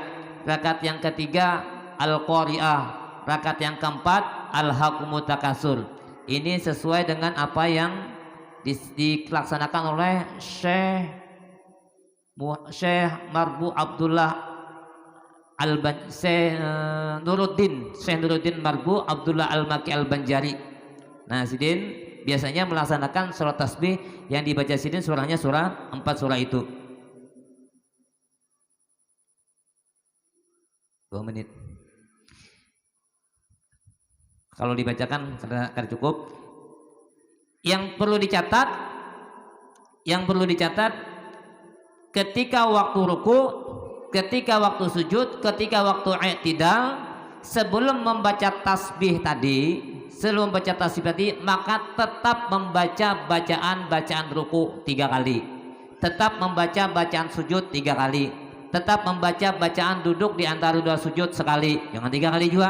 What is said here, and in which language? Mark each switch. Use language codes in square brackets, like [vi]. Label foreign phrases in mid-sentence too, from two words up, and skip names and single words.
[id] Rakaat yang ketiga Al-Qari'ah. Rakaat yang keempat Alhaakumut Takasur. Ini sesuai dengan apa yang dilaksanakan oleh Syekh Marbu Abdullah Syekh Nuruddin Marbu Abdullah Al-Maki Al-Banjari. Nah, Sidin biasanya melaksanakan surat tasbih yang dibaca Sidin surahnya surah 4 surah itu. 2 menit. Kalau dibacakan karena cukup. Yang perlu dicatat ketika waktu ruku, ketika waktu sujud, ketika waktu i'tidal, sebelum membaca tasbih tadi, maka tetap membaca bacaan ruku 3 kali, tetap membaca bacaan sujud 3 kali, tetap membaca bacaan duduk di antara 2 sujud sekali, jangan 3 kali juga.